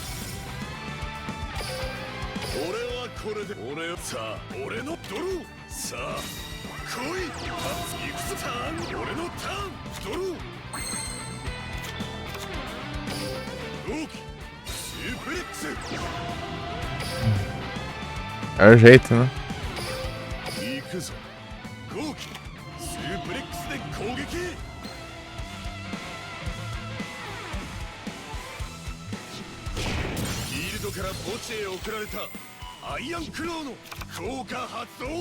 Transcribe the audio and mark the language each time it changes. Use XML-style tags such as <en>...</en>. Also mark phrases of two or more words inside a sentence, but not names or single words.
<ja>俺はこれで俺をさあ俺のドロー。さあ来い。行くぞ。ターン俺のターンドロー。ゴーキスープレックス。</ja> <pt>É o jeito, né?</pt> <ja>行くぞゴーキスープレックスで攻撃。フィールドから墓地へ送られたアイアンクローの効果発動。</ja>